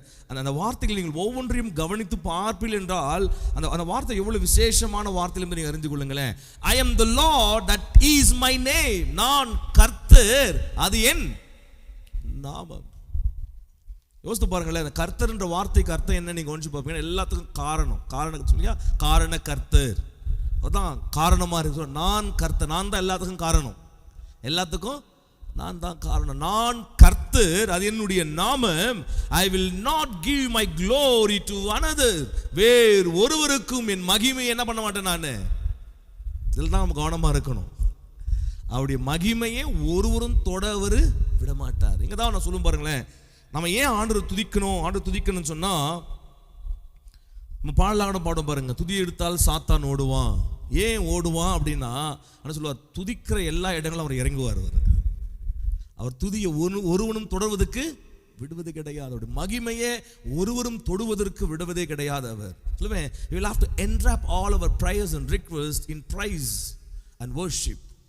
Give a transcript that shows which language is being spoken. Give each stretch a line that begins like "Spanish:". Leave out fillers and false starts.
Tamil: அந்த வார்த்தைகள் நீங்கள் ஒவ்வொன்றையும் கவனித்து பார்ப்பீர்கள் என்றால் அந்த வார்த்தை எவ்வளவு விசேஷமான வார்த்தை என்று நீங்கள் அறிந்து கொள்ளுங்களேன்.
English: I am the Lord, that is my name.
Tamil: நான் கர்த்தர், அது என் நாமம். யோசித்து பாருங்களேன், அந்த கர்த்தர் என்ற வார்த்தைக்கு அர்த்தம் என்ன நீங்க கவனிச்சு பார்ப்பீங்க. எல்லாத்துக்கும் காரணம் சொல்லியா, காரண கர்த்தர், அதான் காரணமா இருக்கு. நான் கர்த்தர், நான் தான் எல்லாத்துக்கும் காரணம், எல்லாத்துக்கும் நான் தான் காரணம். நான் கர்த்தர், அது என்னுடைய நாமம்.
English: I will not give my glory to another.
Tamil: வேறு ஒருவருக்கும் என் மகிமை என்ன பண்ண மாட்டேன் நான். இதில் தான் நம்ம கவனமா இருக்கணும். அவருடைய மகிமையை ஒருவரும் தொட அவர் விட மாட்டார். இங்க தான் நான் சொல்லும் பாருங்களேன், நம்ம ஏன் ஆண்டவர் துதிக்கணும்னு சொன்னா, நம்ம பாடலாக பாடும் பாருங்க, துதி எடுத்தால் சாத்தான் ஓடுவான். ஏன் ஓடுவான் அப்படின்னா, சொல்லுவார், துதிக்கிற எல்லா இடங்களும் அவர் இறங்குவார். அவர் துதியை ஒருவனும் தொடர்வதற்கு விடுவது கிடையாது. அவருடைய மகிமையை ஒருவரும் தொடுவதற்கு விடுவதே கிடையாது. அவர் சொல்லுவேன்,
English: we will have to enwrap all our prayers and requests in praise and worship.